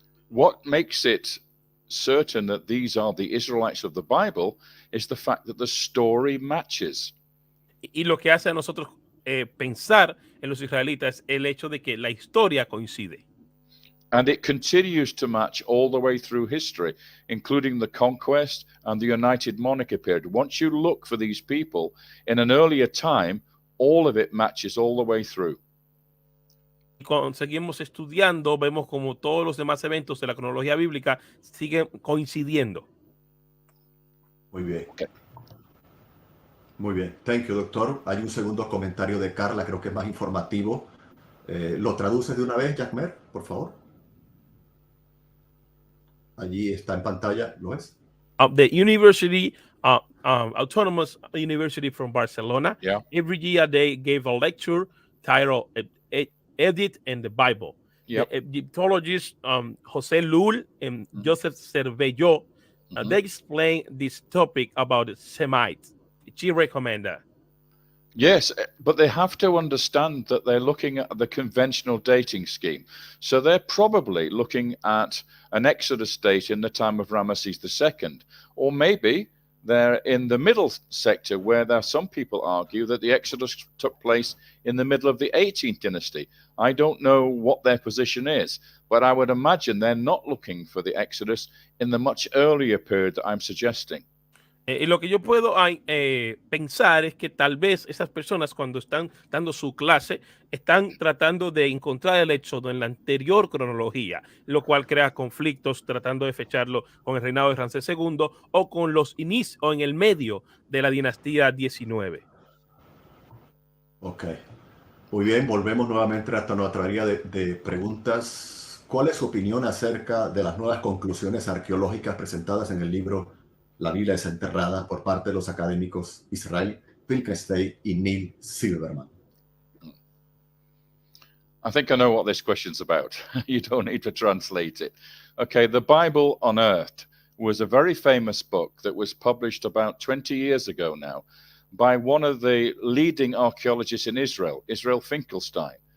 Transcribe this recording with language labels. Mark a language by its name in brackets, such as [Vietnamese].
[English] What makes it certain that these are the Israelites of the Bible is the fact that the story matches. [Spanish] Y lo que hace a nosotros pensar en los israelitas es el hecho de que la historia coincide. [English] And it continues to match all the way through history, including the conquest and the United Monarchy period. Once you look for these people in an earlier time, all of it matches all the way through. [Spanish] Cuando seguimos estudiando, vemos como todos los demás eventos de la cronología bíblica siguen coincidiendo. Muy bien. [English] Okay. [Spanish] Muy bien. [English] Thank you, doctor. [Spanish] Hay un segundo comentario de Carla, creo que es más informativo. ¿Lo traduces de una vez, Jacmer, por favor? Allí está en pantalla, ¿lo es? [English] The University, Autonomous University from Barcelona, every year they gave a lecture titled Edith and the Bible. Yep. The Egyptologist José Lul and Joseph Cervello, they explain this topic about the Semites. She recommend that. Yes, but they have to understand that they're looking at the conventional dating scheme. So they're probably looking at an Exodus date in the time of Ramesses II, or maybe they're in the middle sector where there are some people argue that the Exodus took place in the middle of the 18th dynasty. I don't know what their position is, but I would imagine they're not looking for the Exodus in the much earlier period that I'm suggesting. [Spanish] Y lo que yo puedo pensar es que tal vez esas personas cuando están dando su clase están tratando de encontrar el éxodo en la anterior cronología, lo cual crea conflictos tratando de fecharlo con el reinado de Ramsés II o con los inicios o en el medio de la dinastía 19. Ok. Muy bien, volvemos nuevamente hasta nuestra área de preguntas ¿cuál es su opinión acerca de las nuevas conclusiones arqueológicas presentadas en el libro La Biblia desenterrada por parte de los académicos Israel Finkelstein y Neil Silverman? [English] I think I know what this question's about. You don't need to translate it. Okay, the Bible Unearthed was a very famous book that was published about 20 years ago now by one of the leading archaeologists in Israel, Israel Finkelstein.